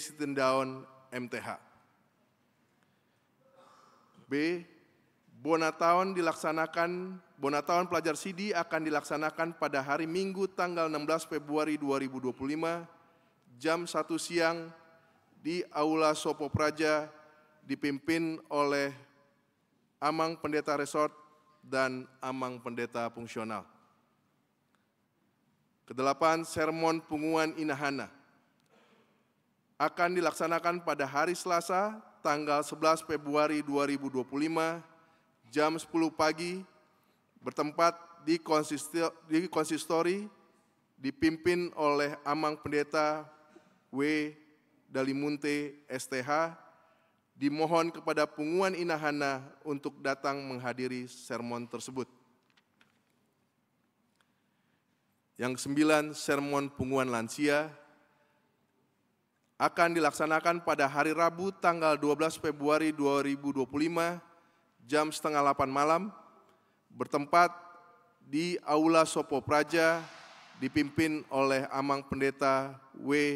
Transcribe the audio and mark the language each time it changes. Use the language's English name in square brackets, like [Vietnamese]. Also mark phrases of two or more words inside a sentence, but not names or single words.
[Indonesian] Sitendaun MTH. B. Bonataon Pelajar Sidi akan dilaksanakan pada hari Minggu tanggal 16 Februari 2025 jam 1 siang di Aula Sopo Praja dipimpin oleh Amang Pendeta Resort dan Amang Pendeta Fungsional. Kedelapan, sermon punguan Inahana akan dilaksanakan pada hari Selasa tanggal 11 Februari 2025 jam 10 pagi bertempat di konsistori dipimpin oleh Amang Pendeta W. Dalimunte STH. Dimohon kepada punguan Inahana untuk datang menghadiri sermon tersebut. Yang ke-9, sermon punguan lansia akan dilaksanakan pada hari Rabu tanggal 12 Februari 2025 jam 7:30 malam bertempat di Aula Sopo Praja dipimpin oleh Amang Pendeta W.